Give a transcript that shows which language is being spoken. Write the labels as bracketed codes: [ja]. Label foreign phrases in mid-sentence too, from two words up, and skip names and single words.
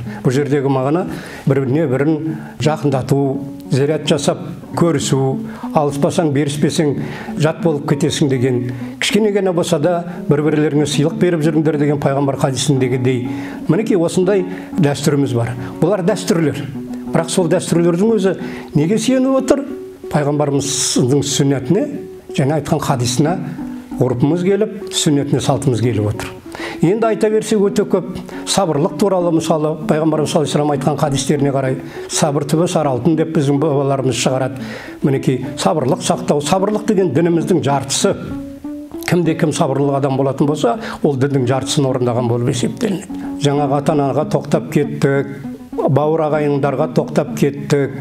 [kk] Бұл жердегі мағына біріне бірін жақындату, зиярат жасап көрісу, алыспасаң беріспесең жат болып кетесің деген, кішкене ғана болса да бір-бірлеріңе сыйлық беріп жүріңдер деген пайғамбар хадисіндегідей мінекей осындай дәстүріміз бар. Бұлар дәстүрлер. Бірақ сол дәстүрлердің өзі неге сүйеніп отыр? Пайғамбарымыздың сүннетіне, және айтқан хадисіне ғұрпымыз келіп, сүннетіне салтымыз келіп отыр. Енді айта берсек өте көп. Сабырлық туралы мысалы пайғамбарымыз [ar] صلى الله عليه وسلم [kk] айтқан хадистеріне қарай, сабыр түбі сары алтын деп біздің бабаларымыз шығарады. Мінекей сабырлық сақтау, сабырлық деген дініміздің жартысы. Кімде кім сабырлы адам болатын болса, ол діннің жартысын орындаған болып есептелінеді. Жаңағы ата-анаға тоқтап кеттік, бауыр ағайындарға тоқтап кеттік.